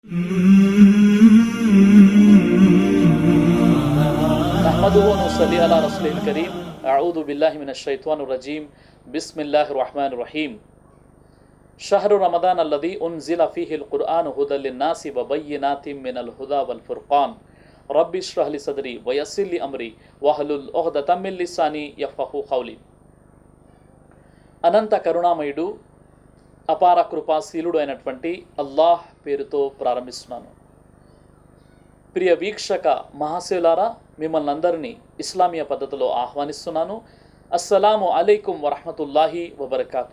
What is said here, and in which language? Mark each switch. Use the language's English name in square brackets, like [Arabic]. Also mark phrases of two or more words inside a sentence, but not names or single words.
[Arabic] نحمده ونصلي على رسوله الكريم أعوذ بالله من الشيطان الرجيم بسم الله الرحمن الرحيم شهر رمضان الذي أنزل فيه القرآن هدى للناس وبينات من الهدى والفرقان رب اشرح لي صدري ويسر لي أمري واحلل عقدة من لساني يفقهوا قولي. [Telugu] అనంత కరుణామయుడు అపార కృపాశీలుడు అయినటువంటి అల్లాహ్ పేరుతో ప్రారంభిస్తున్నాను. ప్రియ వీక్షక మహాశయులారా, మిమ్మల్ని అందరినీ ఇస్లామీయ పద్ధతిలో ఆహ్వానిస్తున్నాను. [Arabic] السلام عليكم ورحمة الله وبركاته.